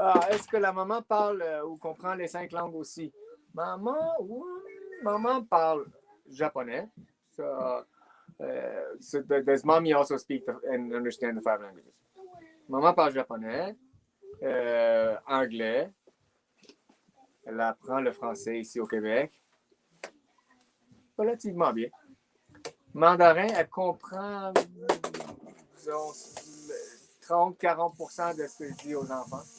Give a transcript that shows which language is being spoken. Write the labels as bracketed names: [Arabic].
[French] Est-ce que la maman parle ou comprend les 5 langues aussi? Maman parle japonais. [English] So does mommy also speak and understand the 5 languages? [French] Maman parle japonais, anglais. Elle apprend le français ici au Québec. Relativement bien. Mandarin, elle comprend, disons, 30-40% de ce que je dis aux enfants.